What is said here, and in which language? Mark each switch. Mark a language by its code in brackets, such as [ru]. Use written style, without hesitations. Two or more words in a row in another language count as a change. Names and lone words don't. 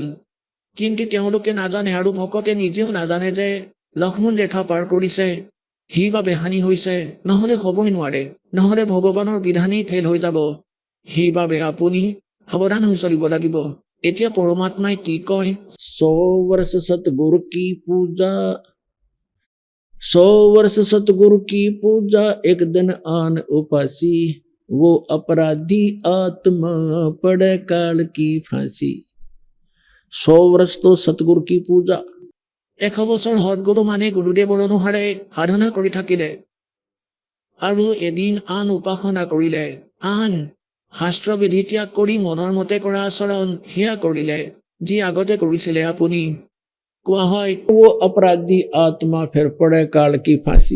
[as] কিন্তু তেওঁলোকে নাজানে আৰু ভকতে নিজেও নাজানে যে লক্ষ্মণ ৰেখা পাৰ কৰিছে, সেইবাবে হানি হৈছে, নহ'লে হ'বই নোৱাৰে, নহ'লে ভগৱানৰ বিধানেই ফেল হৈ যাব। সেইবাবে আপুনি সাৱধান হৈ চলিব লাগিব। এতিয়া পৰমাত্মাই কি কয়, [hi] 100 वर्ष सतगुरु की पूजा, 100 वर्ष सतगुरु की पूजा, एक दिन आन उपासी, वो अपराधी आत्मा पड़े काल की फांसी। 100 वर्ष तो सतगुरु की पूजा। [as] 100 বছৰ সৎগুৰু মানে গুৰুদেৱৰ অনুসাৰে সাধনা কৰি থাকিলে আৰু এদিন আন উপাসনা কৰিলে, আন শাস্ত্ৰবিধি ত্যাগ কৰি মনৰ মতে কৰা আচৰণ সেয়া কৰিলে যি আগতে কৰিছিলে আপুনি। কোৱা হয় [hi] वो अपराधी आत्मा फेर पड़े काल की फांसी।